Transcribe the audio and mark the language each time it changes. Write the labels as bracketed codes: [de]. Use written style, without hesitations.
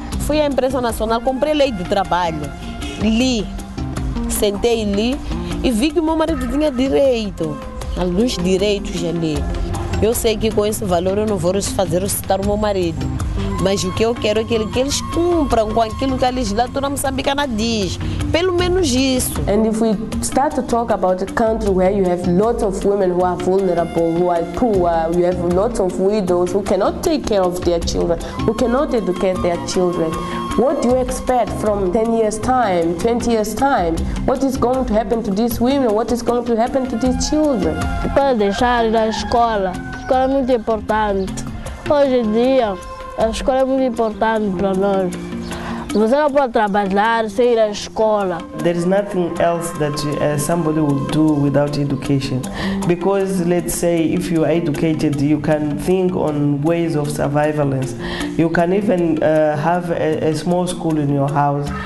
[pt] Fui à imprensa nacional, comprei lei do trabalho, li, sentei e li e vi que o meu marido tinha direito, alguns direitos ali. Eu sei que com esse valor eu não vou fazer ressuscitar o meu marido, mas o que eu quero é que eles cumpram com aquilo que a legislatura moçambicana diz, pelo menos isso. [en] And if we start to talk about a country where you have lots of women who are vulnerable, who are poor, you have lots of widows who cannot take care of their children, who cannot educate their children, what do you expect from 10 years' time, 20 years' time? What is going to happen to these women? What is going to happen to these children? [pt] Para deixar ir à escola. A escola é muito importante. Hoje em dia, a escola é muito importante para nós. Você não pode trabalhar sem ir à escola. [en] There is nothing else that somebody will do without education. Because let's say if you are educated, you can think on ways of surveillance. You can even have a small school in your house.